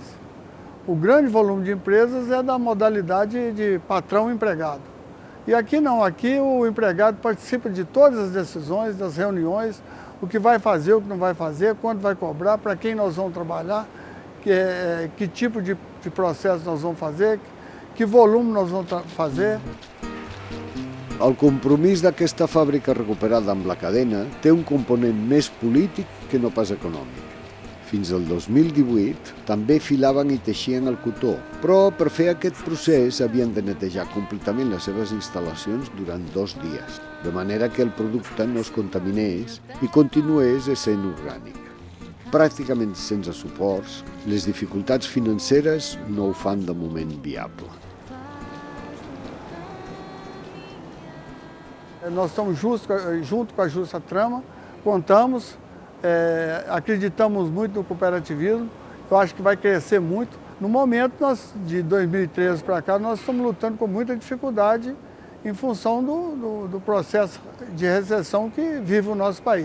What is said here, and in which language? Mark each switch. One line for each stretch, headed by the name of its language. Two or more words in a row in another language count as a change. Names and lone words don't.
Portuguese: O grande volume de empresas é da modalidade de patrão-empregado. E aqui não, aqui o empregado participa de todas as decisões, das reuniões, o que vai fazer, o que não vai fazer, quanto vai cobrar, para quem nós vamos trabalhar, que tipo de processo nós vamos fazer, que volume nós vamos fazer.
Catalan: El compromís d'aquesta fàbrica recuperada amb la cadena té un component més polític que no pas econòmic. Fins al 2018 també filaven i teixien el cotó, però per fer aquest procés havien de netejar completament les seves instal·lacions durant 2 dies, de manera que el producte no es contaminés i continués essent orgànic. Pràcticament sense suports, les dificultats financeres no ho fan de moment viable.
Portuguese: Nós estamos junto com a Justa Trama, contamos, acreditamos muito no cooperativismo, eu acho que vai crescer muito. No momento, de 2013 para cá, nós estamos lutando com muita dificuldade em função do processo de recessão que vive o nosso país.